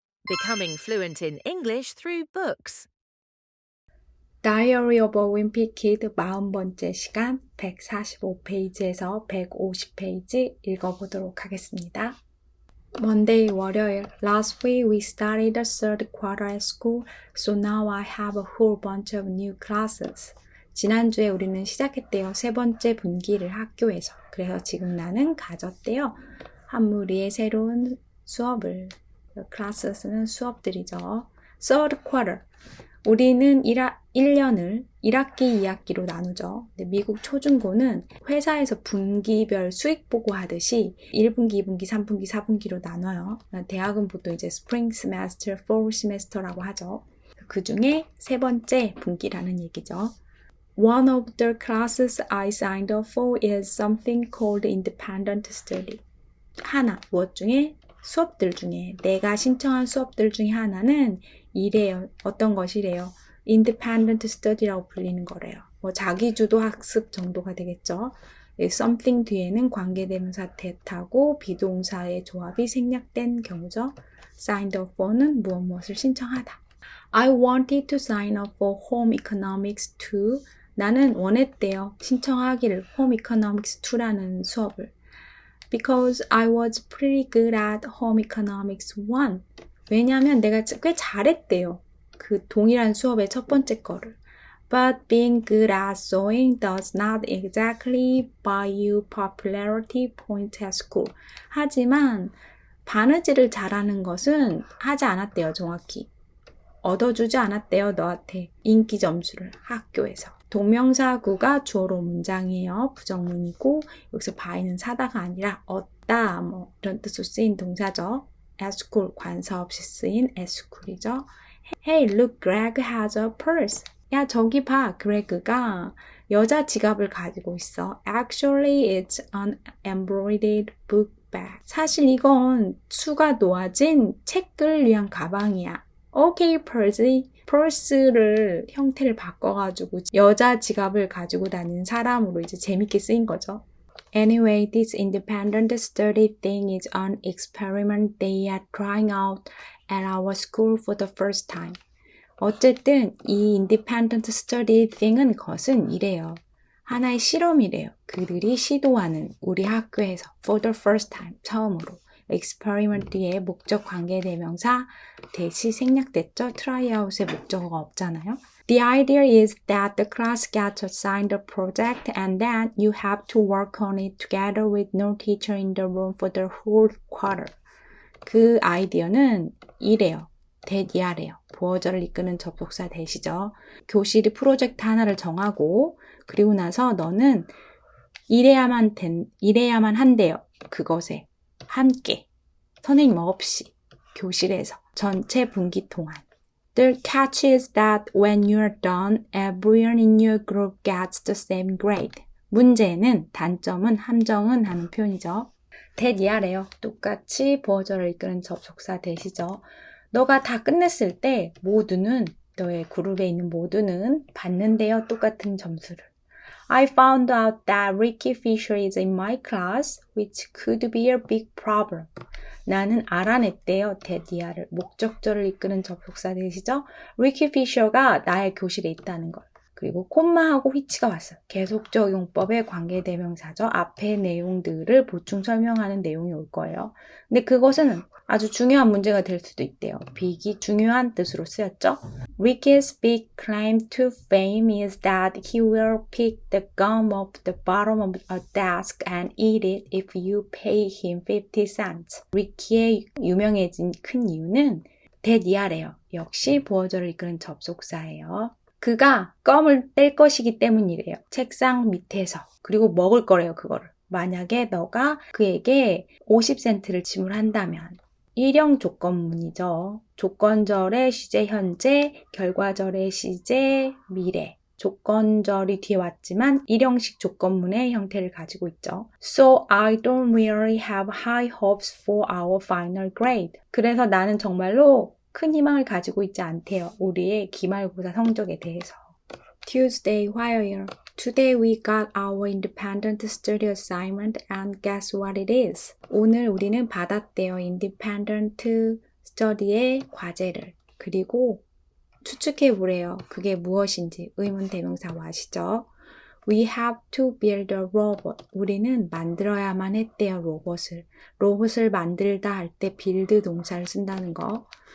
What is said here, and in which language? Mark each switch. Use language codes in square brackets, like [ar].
[en] Becoming fluent in English through books. [ko] Diary of a Wimpy Kid 40번째 시간 145페이지에서 150페이지 읽어보도록 하겠습니다. [en] Monday, 월요일. Last week we started the third quarter at school, so now I have a whole bunch of new classes. [ko] 지난주에 우리는 시작했대요. 세 번째 분기를 학교에서. 그래서 지금 나는 가졌대요. 한 무리의 새로운 수업을. classes는 수업들이죠. Third quarter. 우리는 1년을 1학기, 2학기로 나누죠. 미국 초중고는 회사에서 분기별 수익 보고하듯이 1분기, 2분기, 3분기, 4분기로 나눠요. 대학은 보통 이제 [en] Spring Semester, Fall Semester [ko] 라고 하죠. 그 중에 세 번째 분기라는 얘기죠. [en] One of the classes I signed up for is something called independent study. [ko] 하나, 무엇 중에? 수업들 중에 내가 신청한 수업들 중에 하나는 이래요. 어떤 것이래요? Independent Study라고 불리는 거래요. 자기주도 학습 정도가 되겠죠. Something 뒤에는 관계대명사 that하고 비동사의 조합이 생략된 경우죠. [en] Signed up for는 [ko] 무엇을 신청하다. [en] I wanted to sign up for Home Economics 2. [ko] 나는 원했대요. 신청하기를 Home Economics 2라는 수업을. [en] Because I was pretty good at Home Economics 1. [ko] 왜냐하면 내가 꽤 잘했대요. 그 동일한 수업의 첫 번째 거를. [en] But being good at sewing does not exactly buy you popularity points at school. [ko] 하지만 바느질을 잘하는 것은 하지 않았대요, 정확히. 얻어주지 않았대요, 너한테. 인기 점수를 학교에서. 동명사구가 주어로 문장이에요. 부정문이고 여기서 buy는 사다가 아니라 얻다 이런 뜻으로 쓰인 동사죠. [en] at school [ko] 관사 없이 쓰인 [en] at school이죠. Hey, look, Greg has a purse. [ko] 야, 저기 봐, 그레그가 여자 지갑을 가지고 있어. [en] Actually, it's an embroidered book bag. [ko] 사실 이건 수가 놓아진 책을 위한 가방이야. [en] Okay, Percy. [ko] 펄스를 형태를 바꿔가지고 여자 지갑을 가지고 다니는 사람으로 이제 재밌게 쓰인 거죠. [en] Anyway, this independent study thing is an experiment they are trying out at our school for the first time. [ko] 어쨌든 이 [en] independent study thing [ko] 은 것은 이래요. 하나의 실험이래요. 그들이 시도하는 우리 학교에서 [en] for the first time, [ko] 처음으로. experiment 뒤에 목적 관계 대명사 대시 생략됐죠. tryout의 목적어가 없잖아요. [en] The idea is that the class gets assigned a project and then you have to work on it together with no teacher in the room for the whole quarter. [ko] 그 아이디어는 이래요. that이래요. 보어절을 이끄는 접속사 that이죠. 교실이 프로젝트 하나를 정하고 그리고 나서 너는 이래야만 한대요. 그것에. 함께, 선생님 없이, 교실에서, 전체 분기 동안. [en] The catch is that when you're done, everyone in your group gets the same grade. [ko] 문제는, 단점은, 함정은 하는 표현이죠. that이래요. 똑같이 보어절을 이끄는 접속사 that이죠. 너가 다 끝냈을 때 모두는, 너의 그룹에 있는 모두는 받는데요. 똑같은 점수를. [en] I found out that Ricky Fisher is in my class, which could be a big problem. [ko] 나는 알아냈대요. that이야를. 목적절을 이끄는 접속사 that이죠. Ricky Fisher가 나의 교실에 있다는 걸. 그리고 콤마하고 which가 왔어요. 계속적 용법의 관계대명사죠. 앞의 내용들을 보충 설명하는 내용이 올 거예요. 근데 그것은 아주 중요한 문제가 될 수도 있대요. big이 중요한 뜻으로 쓰였죠. [en] Ricky's big claim to fame is that he will pick the gum off the bottom of a desk and eat it if you pay him 50 cents. [ko] Ricky의 유명해진 큰 이유는 that이야래요. 역시 보어절을 이끄는 접속사예요. 그가 껌을 뗄 것이기 때문이래요. 책상 밑에서. 그리고 먹을 거래요, 그거를. 만약에 너가 그에게 50센트를 지불한다면 일형 조건문이죠. 조건절의 시제 현재, 결과절의 시제 미래. 조건절이 뒤에 왔지만 일형식 조건문의 형태를 가지고 있죠. [en] So I don't really have high hopes for our final grade. [ko] 그래서 나는 정말로 큰 희망을 가지고 있지 않대요. 우리의 기말고사 성적에 대해서. [en] Tuesday, 화요일. Today we got our independent study assignment and guess what it is? [ko] 오늘 우리는 받았대요. [en] independent [ko] 목적어의 과제를 그리고 추측해 보래요. 그게 무엇인지 의문 대명사 what이죠. [en] We have to build a robot. [ko] 우리는 만들어야만 했대요, 로봇을. 로봇을 만들다 할 때 build 동사를 쓴다는 거.